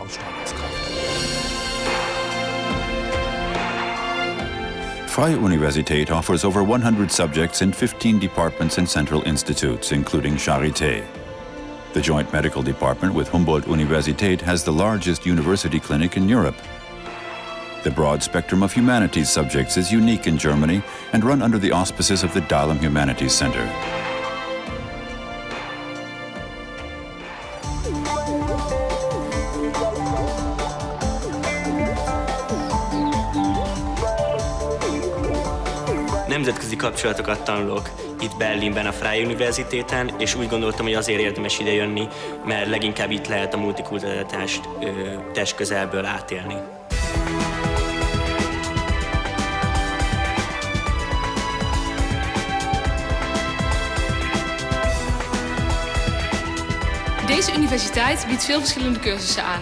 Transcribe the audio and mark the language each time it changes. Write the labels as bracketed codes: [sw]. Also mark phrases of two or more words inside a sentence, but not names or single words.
[en] Freie Universität offers over 100 subjects in 15 departments and central institutes, including Charité. The Joint Medical Department with Humboldt-Universität has the largest university clinic in Europe. The broad spectrum of humanities subjects is unique in Germany and run under the auspices of the Dahlem Humanities Center. [hu] Nemzetközi kapcsolatokat tanulok itt Berlinben, a Freie Universitéten, és úgy gondoltam, hogy azért érdemes ide jönni, mert leginkább itt lehet a multikulturalitást testközelből átélni. [nl] Deze universiteit biedt veel verschillende cursussen aan.